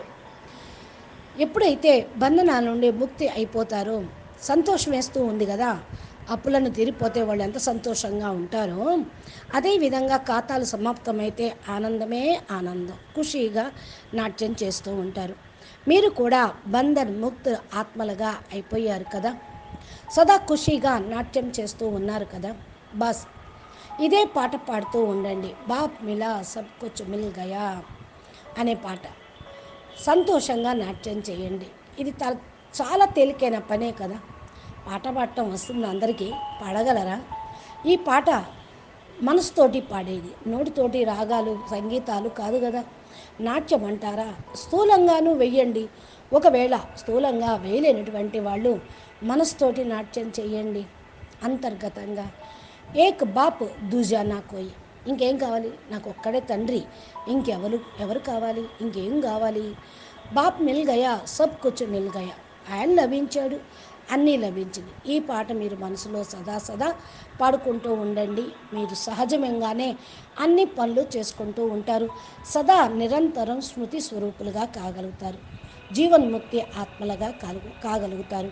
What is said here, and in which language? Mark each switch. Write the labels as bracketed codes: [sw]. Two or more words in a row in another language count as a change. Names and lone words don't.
[te] ఎప్పుడైతే బంధనాల నుండి ముక్తి అయిపోతారో సంతోషం వేస్తూ ఉంది కదా, అప్పులను తీరిపోతే వాళ్ళు ఎంత సంతోషంగా ఉంటారో, అదేవిధంగా ఖాతాలు సమాప్తమైతే ఆనందమే ఆనందం, ఖుషీగా నాట్యం చేస్తూ ఉంటారు. మీరు కూడా [hi] बंधन मुक्त [te] ఆత్మలుగా అయిపోయారు కదా, సదా ఖుషీగా నాట్యం చేస్తూ ఉన్నారు కదా. బస్ ఇదే పాట పాడుతూ ఉండండి. [hi] बाप मिला सब कुछ मिल गया [te] అనే పాట సంతోషంగా నాట్యం చేయండి. ఇది చాలా తేలికైన పనే కదా. పాట పాడటం వస్తుంది అందరికీ, పాడగలరా? ఈ పాట మనసుతోటి పాడేది, నోటితోటి రాగాలు సంగీతాలు కాదు కదా. నాట్యం అంటారా, స్థూలంగానూ వెయ్యండి. ఒకవేళ స్థూలంగా వేయలేనటువంటి వాళ్ళు మనసుతోటి నాట్యం చేయండి. అంతర్గతంగా [hi] एक बाप दूजा ना कोई, [te] ఇంకేం కావాలి, నాకు ఒక్కడే తండ్రి, ఎవరు కావాలి, ఇంకేం కావాలి. [hi] बाप मिल गया सब कुछ मिल गया, [te] ఆయన లభించాడు, అన్నీ లభించింది. ఈ పాట మీరు మనసులో సదా పాడుకుంటూ ఉండండి. మీరు సహజంగానే అన్ని పనులు చేసుకుంటూ ఉంటారు. సదా నిరంతరం స్మృతి స్వరూపులుగా కాగలుగుతారు, జీవన్ముక్తి ఆత్మలుగా కాగలుగుతారు.